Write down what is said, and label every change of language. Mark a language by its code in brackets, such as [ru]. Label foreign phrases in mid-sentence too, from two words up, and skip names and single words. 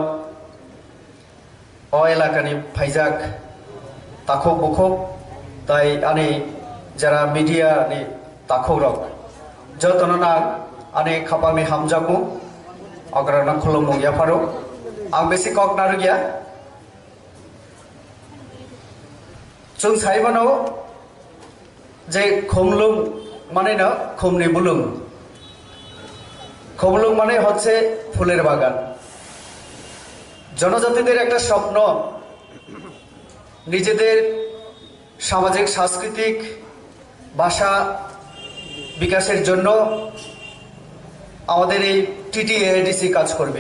[trp] एलाकानि फाइजाक ताखुक बुखुक ताई आनी जरा मीडिया नि ताखुक जतनना आनी खापांनि हामजाकु अग्रना खुलुमु याफारो आं बेसे कक नारुगिया जों साइबानाव जे खुमलुं माने ना खुमनि बुलुं खुमलुं माने [bn] হচ্ছে ফুলের বাগান। জনজাতিদের একটা স্বপ্ন নিজেদের সামাজিক সাংস্কৃতিক ভাষা বিকাশের জন্য আমাদের এই টিটিএডিসি কাজ করবে।